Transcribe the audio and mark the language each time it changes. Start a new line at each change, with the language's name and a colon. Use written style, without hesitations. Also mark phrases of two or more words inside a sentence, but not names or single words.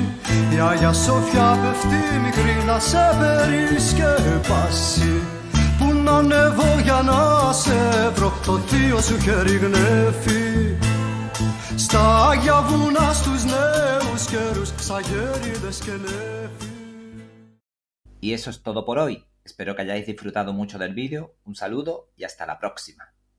Greek: Η Αγία Σοφιά πέφτει μικρή να σε περισκεπάσει. Πού να ανέβω για να σε βρω, το θείο σου χέρι γνέφει. Στα Άγια βουνά στους νέους καιρούς, ξαγέριδες και νέφη.
Spanish: Y eso es todo por hoy. Espero que hayáis disfrutado mucho del vídeo. Un saludo y hasta la próxima.